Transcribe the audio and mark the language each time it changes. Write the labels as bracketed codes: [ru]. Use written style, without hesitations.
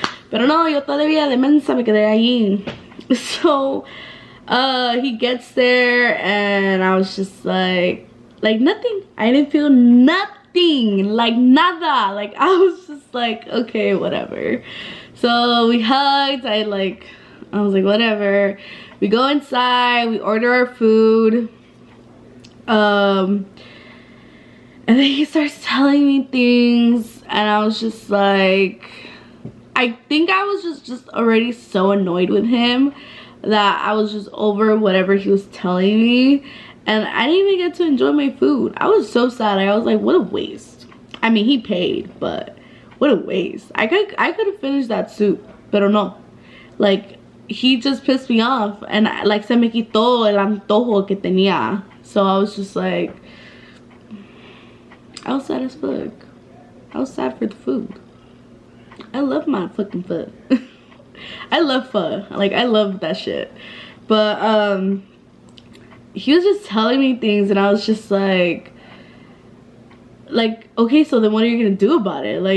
[es] Pero no, yo todavía de mensa me quedé allí. [en] So he gets there and I was just like nothing. I didn't feel nothing, like nada. Like, I was just like, okay, whatever. So we hugged. I was like, whatever. We go inside, we order our food, and then he starts telling me things and I was just like, I think I was just already so annoyed with him that I was just over whatever he was telling me, and I didn't even get to enjoy my food. I was so sad. I was like, what a waste. I mean, he paid, but what a waste. I could have finished that soup, [es] pero no. [en] Like, he just pissed me off, and like, [es] se me quitó el antojo que tenía. [en] So I was just like, I was sad as fuck. I was sad for the food. I love my fucking pho. I love pho. Like, I love that shit. But he was just telling me things and I was just like, okay, so then what are you gonna do about it?